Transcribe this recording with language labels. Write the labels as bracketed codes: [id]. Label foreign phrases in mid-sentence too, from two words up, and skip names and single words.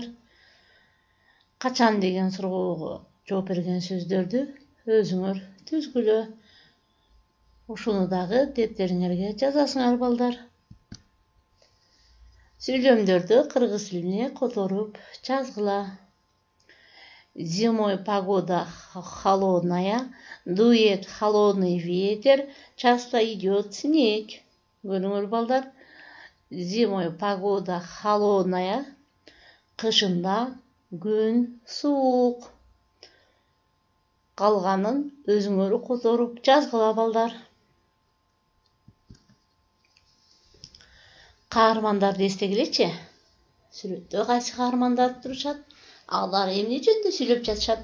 [ky] Качан деген суроого жооп берген сөздөрдү өзүңөр түзгүлө. Ушуну дагы дептериңерге жазасыңар балдар. Сүйлөмдөрдү кыргыз тилине которуп жазгыла. [ru] Зимой погода холодная, дует холодный ветер, часто идет снег. [ky] Көрүңөр балдар, [ru] зимой погода холодная, [ky] кышында күн суук. Калганын өзүңөр которуп жазгыла балдар. Каармандарды эстегилечи. Сүрөттө кайсы каармандар турушат? Алар эмне жөнүндө сүйлөп жатышат?